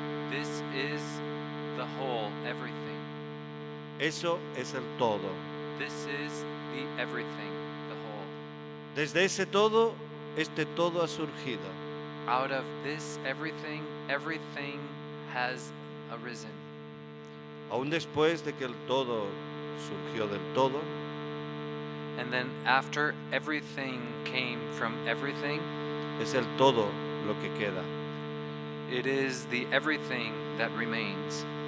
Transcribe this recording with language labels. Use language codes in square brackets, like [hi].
[en] This is the whole, everything. [es] Eso es el todo. [en] This is the everything, the whole. [es] Desde ese todo, este todo ha surgido. [en] Out of this everything, everything has arisen. [es] Aún después de que el todo surgió del todo, [en] and then after everything came from everything, [es] es el todo lo que queda. [en] It is the everything that remains.